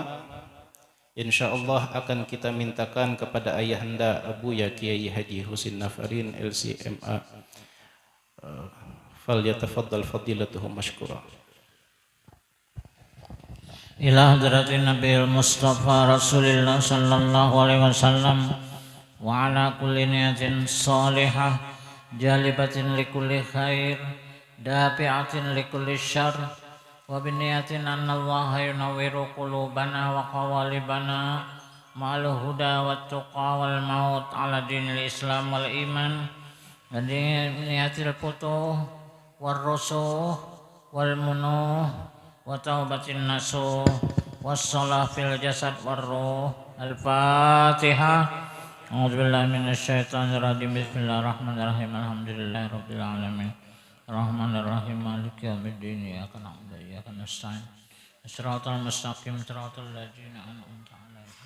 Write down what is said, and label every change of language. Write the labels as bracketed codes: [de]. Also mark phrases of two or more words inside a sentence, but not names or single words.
[id] Insyaallah akan kita mintakan kepada ayahanda Abu Ya Kiai Haji Husin Nafarin LCMA, [ar] فليتفضل فضيلته مشكورا. إلى حضرة النبي المصطفى رسول الله صلى الله عليه وسلم وعلى كل نية صالحة جالبة لكل خير دافعة لكل شر وبنية أن الله ينور قلوبنا وقوالبنا مع الهدى والتقى والموت على دين الإسلام والإيمان ونية الفتوح والرسوخ والمنوح وتوبة نصوح والصلاح في الجسد والروح. الفاتحة. أعوذ بالله من الشيطان الرجيم. بسم الله الرحمن الرحيم. الحمد لله رب العالمين. الرحمن الرحيم. مالك يوم الدين. إياك نعبد وإياك نستعين. الصراط المستقيم. صراط الذين أنعمت عليهم.